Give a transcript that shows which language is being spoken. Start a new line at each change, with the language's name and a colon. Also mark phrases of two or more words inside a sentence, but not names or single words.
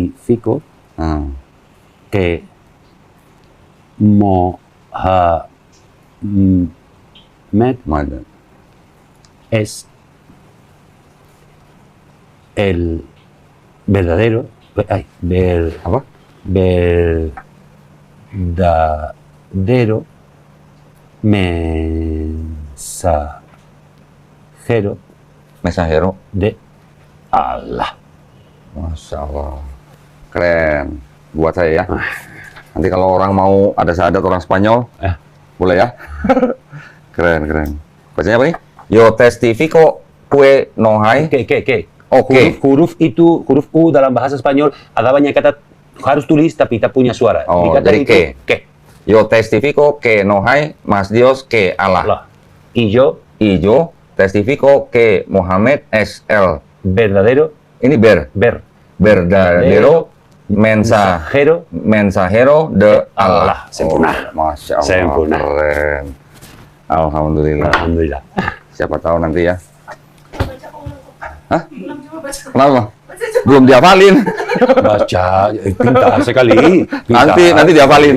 Spanish: Testifico que Mohammed es el verdadero, verdadero mensajero de Allah.
Arabic: Masya Allah,
Indonesian: keren. Buat saya ya. Nanti kalau orang mau ada syahadat orang Spanyol, boleh ya? Keren. Bacanya apa nih?
Spanish: Yo testifico que no hay.
Indonesian: Oke. Huruf U dalam bahasa Spanyol ada banyak kata harus tulis tapi tak punya suara. Oh, jadi que.
Spanish: Yo testifico que no hay más Dios que Allah. Y yo testifico que Muhammad es el verdadero.
Indonesian: Ini
Spanish: verdadero mensajero de Allah.
Indonesian: Sempurna.
Arabic: Masya Allah.
Indonesian: Sempurna. Keren. Alhamdulillah. Siapa tahu nanti ya. Hah? Kenapa? Belum dihafalin. Baca, pintar sekali. Nanti dihafalin.